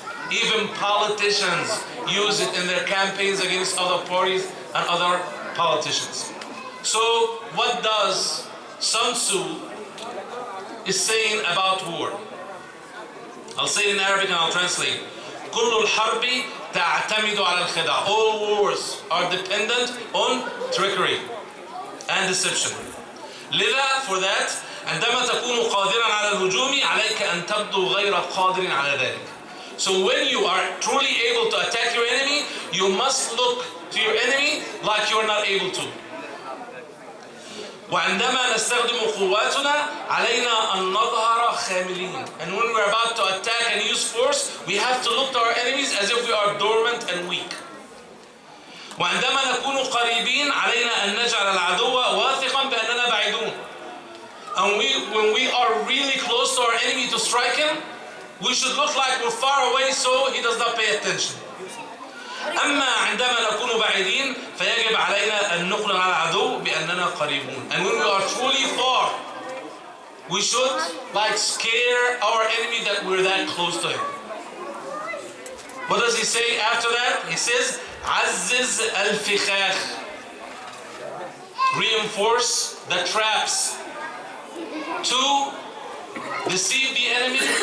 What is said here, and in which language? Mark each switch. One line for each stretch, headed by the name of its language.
English: Even politicians use it in their campaigns against other parties and other politicians. So what does Sun Tzu is saying about war? I'll say it in Arabic and I'll translate.
Arabic: كل الحرب تعتمد على الخداع.
English: All wars are dependent on trickery and deception.
Arabic: لذا,
English: for that,
Arabic: عندما تكون قادرا على الهجوم عليك أن تبدو غير قادر على ذلك.
English: So when you are truly able to attack your enemy, you must look to your enemy like you are not able to.
Arabic: وعندما نستخدم قواتنا علينا أن نظهر خاملين.
English: And when we're about to attack and use force, we have to look to our enemies as if we are dormant and weak.
Arabic: وعندما نكون قريبين علينا أن نجعل العدو واثقا بأننا بعيدون.
English: And when we are really close to our enemy to strike him, we should look like we're far away so he does not pay attention.
Arabic: أما عندما نكون بعيدين فيجب علينا أن نقنع العدو بأننا قريبون.
English: And when we are truly far, we should scare our enemy that we're that close to him. What does he say after that? He says,
Arabic: عزز الفخاخ.
English: Reinforce the traps to deceive the enemy.